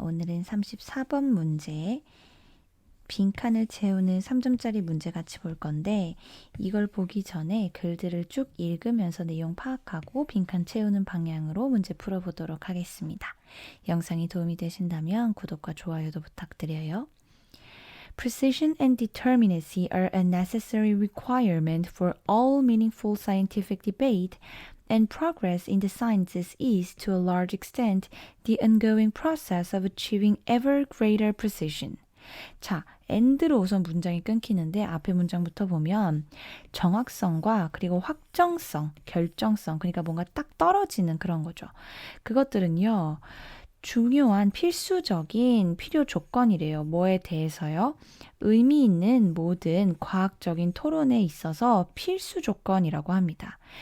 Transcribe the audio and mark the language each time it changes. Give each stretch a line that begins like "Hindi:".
Korean: 오늘은 34번 문제, 빈칸을 채우는 3점짜리 문제 같이 볼 건데 이걸 보기 전에 글들을 쭉 읽으면서 내용 파악하고 빈칸 채우는 방향으로 문제 풀어보도록 하겠습니다. 영상이 도움이 되신다면 구독과 좋아요도 부탁드려요.
English: Precision and determinacy are a necessary requirement for all meaningful scientific debate, and progress in the sciences is, to a large extent, the ongoing process of achieving ever greater precision.
Korean: 자, and로 우선 문장이 끊기는데 앞에 문장부터 보면 정확성과 그리고 확정성, 결정성, 그러니까 뭔가 딱 떨어지는 그런 거죠. 그것들은요, 중요한 필수적인 필요 조건이래요. 뭐에 대해서요? 의미 있는 모든 과학적인 토론에 있어서 필수 조건이라고 합니다.